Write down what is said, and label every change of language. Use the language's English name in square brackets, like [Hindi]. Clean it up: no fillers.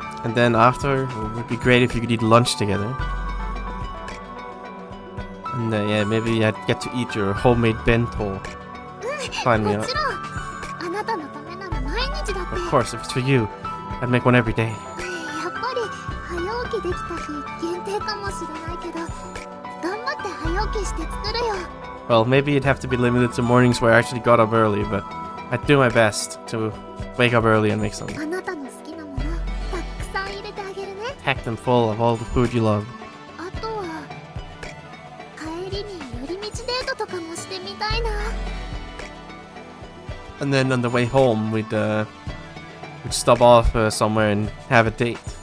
[English] And then after, it would be great if you could eat lunch together. And yeah, maybe I'd get to eat your homemade bento. Find me [Japanese] も [English] out. [Japanese] ちろんあなたのためなら毎日だって [English] Of course, if it's for you, I'd make one every day. [Japanese] やっぱり早起きできた日限定かもしれないけど頑張って早起きして作るよ [English] Well, maybe it'd have to be limited to mornings where I actually got up early, but I'd do my best to wake up early and make some. [Japanese] あなたの好きなものたくさん入れてあげるね [English] Pack them full of all the food you love. [Japanese] あとは帰りに寄り道デートとかもしてみたいな [English] And then on the way home, we'd stop off somewhere and have a date.